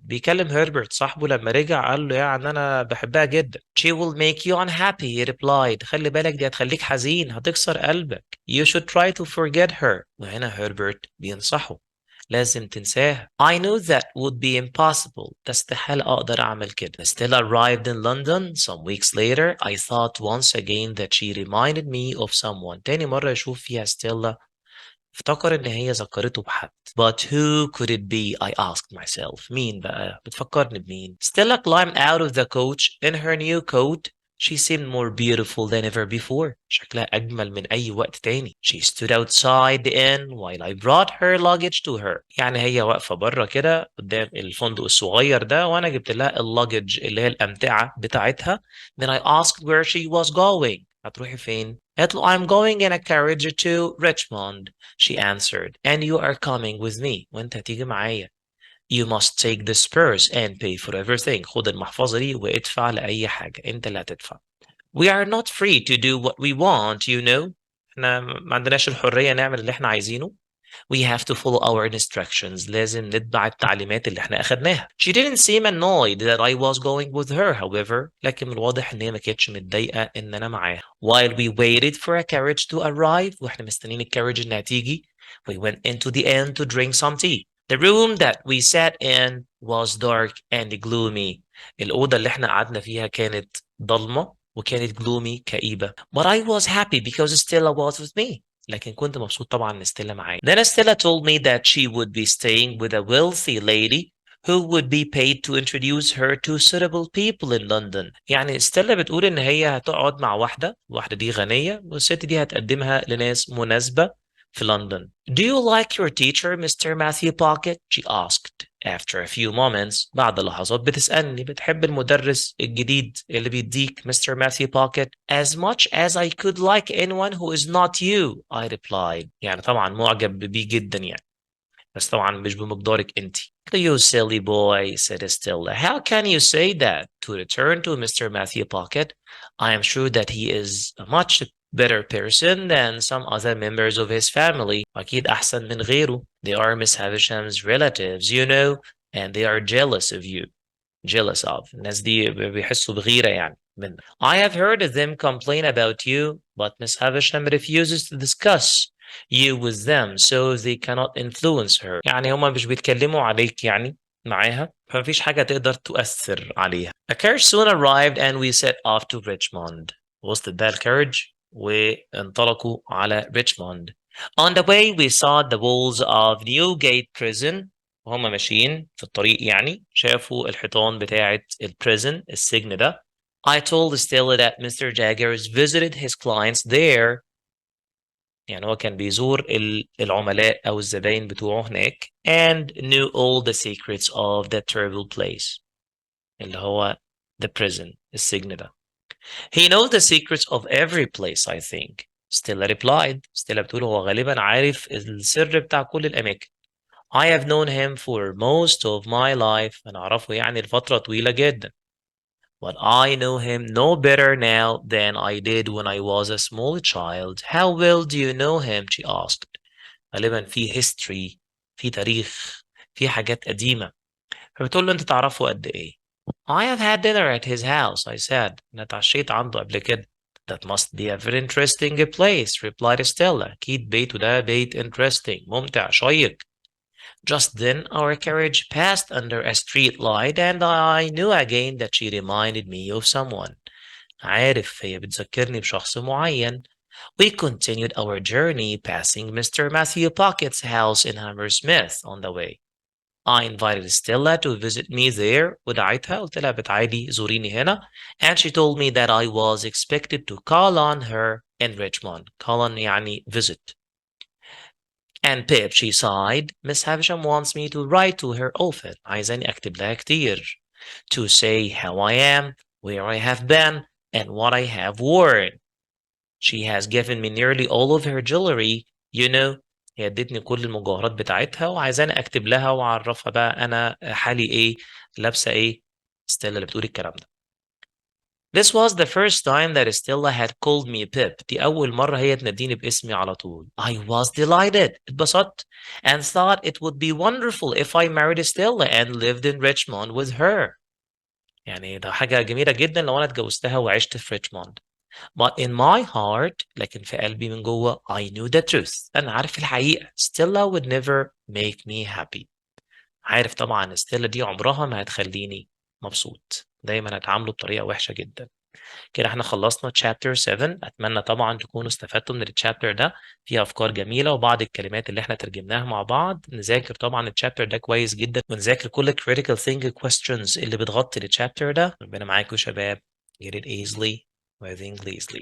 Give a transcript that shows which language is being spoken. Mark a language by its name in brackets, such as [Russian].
[Arabic] بيكلم هربرت صاحبه لما رجع قال له يعني أنا بحبها جدا. [English] She will make you unhappy, he replied. [Arabic] خلي بالك دي هتخليك حزين هتكسر قلبك. [English] You should try to forget her. [Arabic] وهنا هربرت بينصحه. لازم تنساها. [English] I knew that would be impossible. [Arabic] استحالة أقدر أعمل كده. [English] Stella arrived in London some weeks later. I thought once again that she reminded me of someone. [Arabic] تاني مرة يشوف فيها ستيلا افتكر إن هي ذكرته بحد. [English] But who could it be? I asked myself. [Arabic] مين بقى؟ بتفكرني بمين؟ [English] Stella climbed out of the coach in her new coat. She seemed more beautiful than ever before. [Arabic] شكلها أجمل من أي وقت تاني. [English] She stood outside the inn while I brought her luggage to her. [Arabic] يعني هي واقفة بره كده قدام الفندق الصغير ده وأنا جبت لها اللوجج اللي هي الأمتعة بتاعتها. [English] Then I asked where she was going. [Arabic] هتروحي فين؟ قالت له [English] I'm going in a carriage to Richmond. She answered. And you are coming with me. [Arabic] وأنت هتيجي معايا. [English] You must take this purse and pay for everything. [Arabic] خد المحفظة دي وادفع لأي حاجة. أنت اللي هتدفع. [English] We are not free to do what we want, you know. [Arabic] احنا ما عندناش الحرية نعمل اللي احنا عايزينه. [English] We have to follow our instructions. [Arabic] لازم نتبع التعليمات اللي احنا أخدناها. [English] She didn't seem annoyed that I was going with her, however. [Arabic] لكن من الواضح إن هي ما كانتش متضايقة إن أنا معاها. [English] While we waited for a carriage to arrive, [Arabic] وإحنا مستنيين الكاريج إنها تيجي, [English] we went into the inn to drink some tea. The room that we sat in was dark and gloomy. [Arabic] الأوضة اللي احنا قعدنا فيها كانت ضلمة وكانت gloomy كئيبة. [English] But I was happy because Stella was with me. [Arabic] لكن كنت مبسوط طبعا ان ستيلا معايا. [English] Then Stella told me that she would be staying with a wealthy lady who would be paid to introduce her to suitable people in London. [Arabic] يعني ستيلا بتقول ان هي هتقعد مع واحدة دي غنية والست دي هتقدمها لناس مناسبة في لندن. [English] Do you like your teacher, Mr. Matthew Pocket? She asked. After a few moments, [Arabic] بعد لحظات بتسألني بتحب المدرس الجديد اللي بيديك Mr. [English] Matthew Pocket? As much as I could like anyone who is not you, I replied. [Arabic] يعني طبعا معجب بيه جدا يعني. بس طبعا مش بمقدارك انت. [English] You silly boy, said Stella. How can you say that? To return to Mr. Matthew Pocket, I am sure that he is a much better person than some other members of his family. [Arabic] أكيد أحسن من غيره. [English] They are Miss Havisham's relatives, you know, and they are jealous of you. Jealous of. [Arabic] الناس دي بيحسوا بغيرة يعني. منك. [English] I have heard them complain about you, but Miss Havisham refuses to discuss you with them so they cannot influence her. [Arabic] يعني هما مش بيتكلموا عليك يعني معاها فمفيش حاجة تقدر تؤثر عليها. [English] A carriage soon arrived and we set off to Richmond. [Arabic] وصلت بقى الكارج وانطلقوا على ريتشموند. [English] On the way we saw the walls of Newgate Prison. [Arabic] وهم ماشيين في الطريق يعني شافوا الحيطان بتاعة البريزن السجن ده. [English] I told Stella that Mr. Jaggers visited his clients there. [Arabic] يعني هو كان بيزور العملاء أو الزباين بتوعه هناك [English] and knew all the secrets of that terrible place [Arabic] اللي هو [English] the prison [Arabic] السجن ده. [English] He knows the secrets of every place I think. Stella replied. [Arabic] Stella بتقول هو غالبا عارف السر بتاع كل الأماكن. [English] I have known him for most of my life. [Arabic] أنا أعرفه يعني لفترة طويلة جدا. [English] But I know him no better now than I did when I was a small child. How well do you know him? She asked. [Arabic] غالبا في history في تاريخ في حاجات قديمة فبتقول له أنت تعرفه قد إيه؟ [English] I have had dinner at his house, I said. [Arabic] أنا اتعشيت عنده قبل كده. [English] That must be a very interesting place, replied Stella. [Arabic] أكيد بيته ده بيت interesting, ممتع, شيق. [English] Just then our carriage passed under a street light and I knew again that she reminded me of someone. [Arabic] عارف هي بتذكرني بشخص معين. [English] We continued our journey passing Mr. Matthew Pockett's house in Hammersmith on the way. I invited Stella to visit me there. [Arabic] ودعيتها قلت لها بتعالي زوريني هنا. [English] And she told me that I was expected to call on her in Richmond. Call on يعني visit. And Pip, she sighed. Miss Havisham wants me to write to her often. [Arabic] عايزاني أكتب لها كتير. [English] To say how I am, where I have been, and what I have worn. She has given me nearly all of her jewelry, you know. [Arabic] هي ادتني كل المجوهرات بتاعتها وعايزاني اكتب لها واعرفها بقى انا حالي ايه لابسه ايه. ستيلا اللي بتقول الكلام ده. [English] This was the first time that Stella had called me Pip. [Arabic] دي أول مرة هي تناديني باسمي على طول. [English] I was delighted. [Arabic] اتبسطت. [English] And thought it would be wonderful if I married Stella and lived in Richmond with her. [Arabic] يعني ده حاجة جميلة جدا لو أنا اتجوزتها وعشت في ريتشموند. [English] But in my heart, [Arabic] لكن في قلبي من جوه, [English] I knew the truth. [Arabic] أنا عارف الحقيقة. [English] Stella would never make me happy. [Arabic] عارف طبعا ستيلا دي عمرها ما هتخليني مبسوط. دايما هتعامله بطريقة وحشة جدا. كده احنا خلصنا chapter 7. أتمنى طبعا تكونوا استفدتوا من الشابتر ده. فيه أفكار جميلة وبعض الكلمات اللي احنا ترجمناها مع بعض. نذاكر طبعا الشابتر ده كويس جدا ونذاكر كل [English] critical thinking questions [Arabic] اللي بتغطي الشابتر ده. ربنا معاكم يا شباب. [English] Get it easily with Englishly.